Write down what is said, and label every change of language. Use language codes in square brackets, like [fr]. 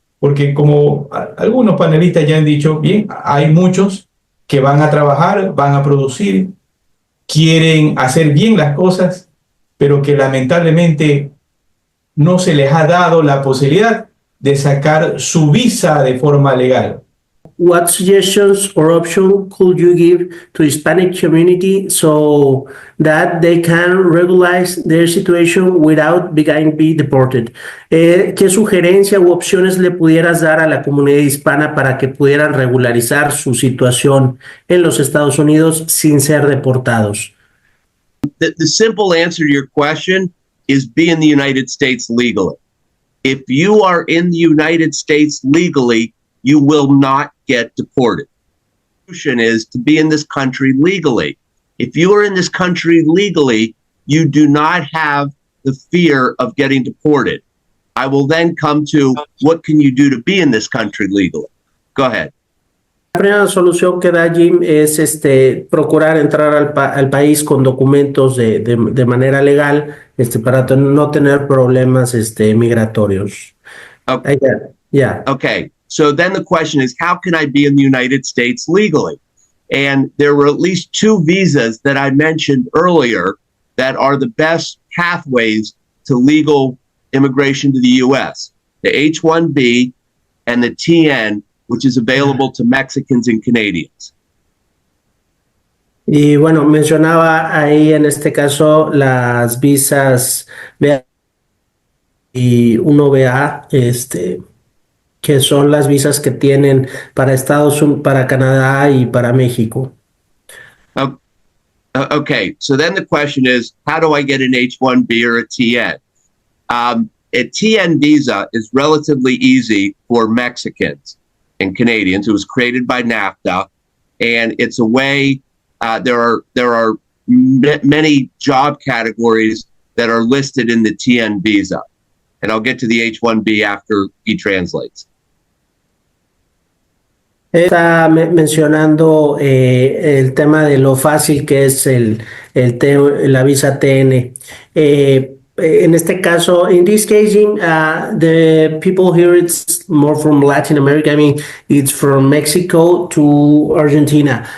[es] Porque como algunos panelistas ya han dicho, bien, hay muchos que van a trabajar, van a producir, quieren hacer bien las cosas, pero que lamentablemente no se les ha dado la posibilidad de sacar su visa de forma legal. [en] What suggestions or option could you give to Hispanic community so that they can regularize their situation without being deported? [es] ¿Qué sugerencia u opciones le pudieras dar a la comunidad hispana para que pudieran regularizar su situación en los Estados Unidos sin ser deportados? [en] The simple answer to your question is be in the United States legally. If you are in the United States legally, you will not get deported. The solution is to be in this country legally. If you are in this country legally, you do not have the fear of getting deported. I will then come to what can you do to be in this country legally. Go ahead. [es] La primera solución que da Jim es procurar entrar al país con documentos de manera legal para no tener problemas migratorios. [en] Okay. Yeah. Okay. So then the question is, how can I be in the United States legally? And there were at least two visas that I mentioned earlier that are the best pathways to legal immigration to the U.S. The H-1B and the TN, which is available to Mexicans and Canadians. [es] Y bueno, mencionaba ahí en este caso las visas BA y 1BA, que son las visas que tienen para Estados Unidos, para Canadá y para México. [en] Okay, so then the question is, how do I get an H-1B or a TN? A TN visa is relatively easy for Mexicans and Canadians. It was created by NAFTA, and it's a way. There are many job categories that are listed in the TN visa, and I'll get to the H-1B after he translates. [es] Está mencionando el tema de lo fácil que es la visa TN. [en] In [es] este caso, [en] in this case, the people here, it's more from Latin America. I mean, it's from Mexico to Argentina.